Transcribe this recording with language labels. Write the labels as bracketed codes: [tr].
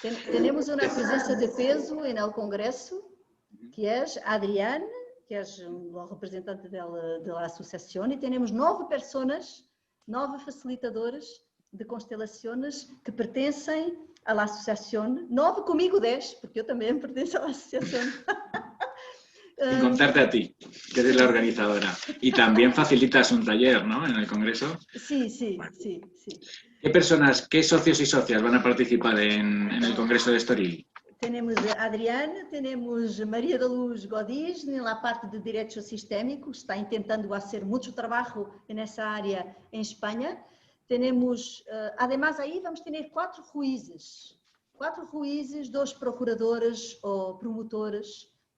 [es] Tenemos una presencia de peso en el congreso, que es Adrián, que es el representante de la asociación, y tenemos 9 personas, 9 facilitadores de constelaciones [pt] que pertencem à associação. 9 comigo 10, porque eu também pertenço à associação. [es] Sin contarte a ti, que eres la organizadora. Y también facilitas un taller, ¿no? En el Congreso. Sí, sí, bueno. sí. ¿Qué personas, qué socios y socias van a participar en el Congreso de Estoril? [pt] Temos a Adriana, temos Maria da Luz Godis, na parte de direito sistémico, está tentando fazer muito trabalho nessa área em Espanha. Temos, además aí vamos ter 4 juízes, 2 procuradores ou promotores.